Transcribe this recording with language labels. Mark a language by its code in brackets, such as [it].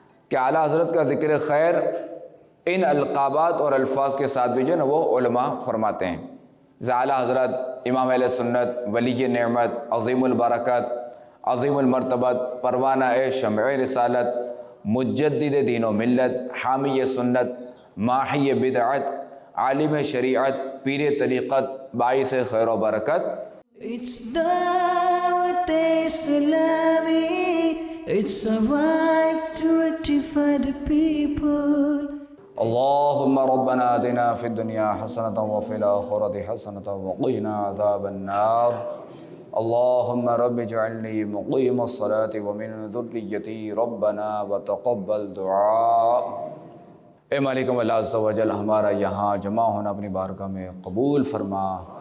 [ur] کہ اعلیٰ حضرت کا ذکر خیر ان القابات اور الفاظ کے ساتھ بھی جو ہے نا وہ علماء فرماتے ہیں۔ اعلیٰ حضرت امام اہل سنت ولی نعمت عظیم البرکت عظیم المرتبت پروانہ شمع رسالت مجدد دین و ملت حامی سنت ماحی بدعت عالم شریعت پیر طریقت باعث خیر و برکت۔ [en] It's Dawat Islami, it's a right to rectify the people. [ar] اللهم ربنا آتنا في الدنيا حسنة وفي الآخرة حسنة وقنا عذاب النار اللهم رب اجعلني مقيم الصلاة ومن ذريتي ربنا وتقبل دعاء۔ [ur] اے مالک مولا عز و جل ہمارا یہاں جمع ہونا اپنی بارگاہ میں قبول فرما۔